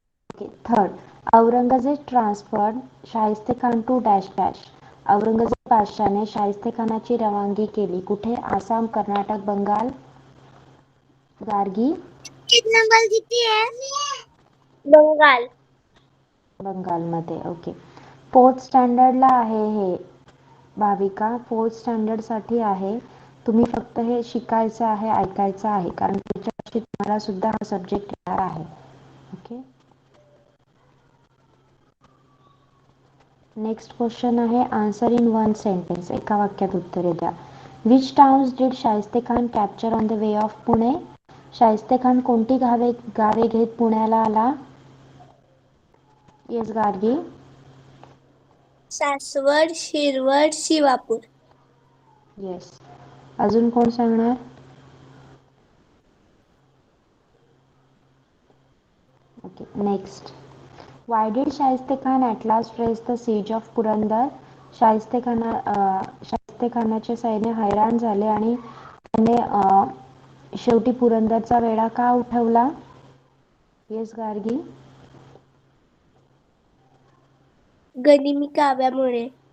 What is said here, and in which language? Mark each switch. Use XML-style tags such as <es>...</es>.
<en>Okay, third, Aurangzeb transferred Shaista Khan to dash dash.</en> <mr>Aurangzeb बादशाने Shaista खानाची रवानगी केली. कुठे? आसाम, कर्नाटक, बंगाल? गार्गी? नंबर किती आहे? बंगाल. बंगालमध्ये. ओके, फोर्थ स्टँडर्डला आहे हे भाविका, फोर्थ स्टँडर्ड साठी आहे. तुम्ही फक्त हे शिकायचं आहे, ऐकायचं आहे, कारण पुढच्या वर्षी तुम्हाला सुद्धा हा सब्जेक्ट येणार आहे.</mr> <en>Okay, next question आहे, answer in one sentence.</en> <mr>एका वाक्यात उत्तरे द्या.</mr> <en>Which towns did Shaista Khan capture on the way of Pune?</en> <mr>Shaista Khan कोणती गावे घेत पुण्याला आला?</mr> <en>Yes, Gargi?</en> <mr>सासवड, शिरवड, शिवापूर. येस. अजून कोण सांगणार?</mr> <en>Okay, next. Why did Shaista Khan at last raise the siege of Purandar?</en> <mr>Shaista खानाचे सैन्य हैराण झाले आणि त्याने शेवटी पुरंदरचा वेढा का उठवला?</mr> <en>Yes, Gargi?</en> <mr>गनिमी काव्यामुळे.</mr>